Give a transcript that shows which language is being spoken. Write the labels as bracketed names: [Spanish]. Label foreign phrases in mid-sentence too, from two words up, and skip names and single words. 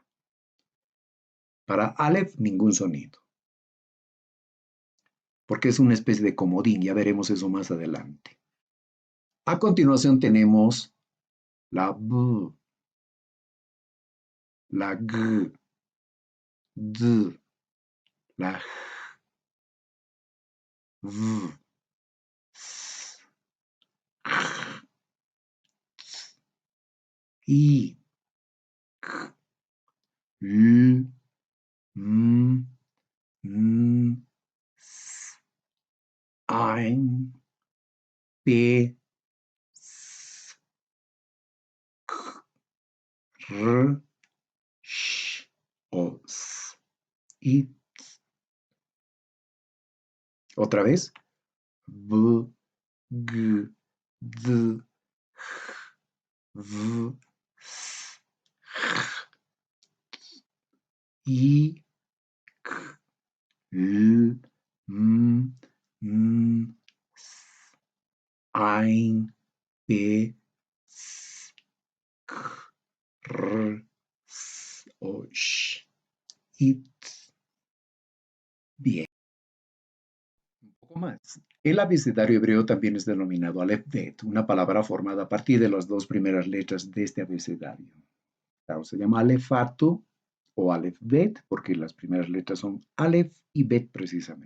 [Spanish] Para Aleph, ningún sonido, porque es una especie de comodín, ya veremos eso más adelante. A continuación tenemos la B, la G, D, la J, V, S, J, I, K, L, M, N, S, Ein, P, S, K, R, Sh o S y T. Otra vez. B, G, D, J, V, S, J, I, K, L, M, N, S, Ein, P, S, K, R, S o Sh, It. Bien. Un poco más. El abecedario hebreo también es denominado Aleph-Bet, una palabra formada a partir de las dos primeras letras de este abecedario. Claro, se llama Alefato o Aleph-Bet porque las primeras letras son Aleph y Bet precisamente.